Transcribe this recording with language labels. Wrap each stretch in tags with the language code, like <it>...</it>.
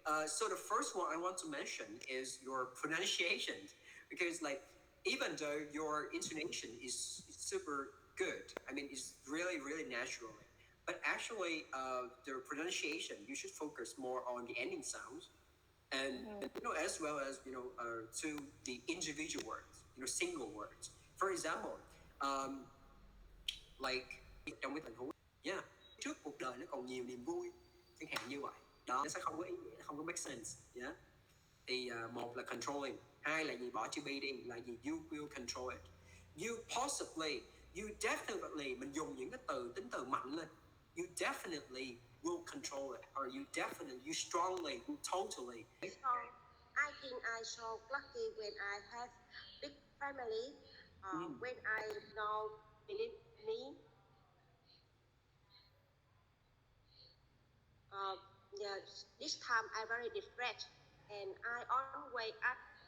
<en>So the first one I want to mention is your pronunciation, because like even though your intonation is super good, I mean it's really really natural, but actually the pronunciation you should focus more on the ending sounds, and as well as to the individual words, single words. For example, um, like</en> <vi>trong cái tình huống, yeah, trước cuộc đời nó còn nhiều niềm vui, chẳng hạn như vậy đó, nó sẽ không có ý nghĩa, không có</vi> <en>make sense,</en> <vi>yeah. Thì một là</vi> <en>controlling,</en> <vi>hai là gì, bỏ chữ</vi> <en>be</en> <vi>đi, là gì,</vi> <en>you will control it, you possibly, you definitely,</en> <vi>mình dùng những cái tính từ mạnh lên,</vi> <en>you definitely will control it, or you definitely, you strongly, you totally. So I think I so lucky when I have big family. When I know believe me. Yeah, this time I very regret, and I always ask.</en>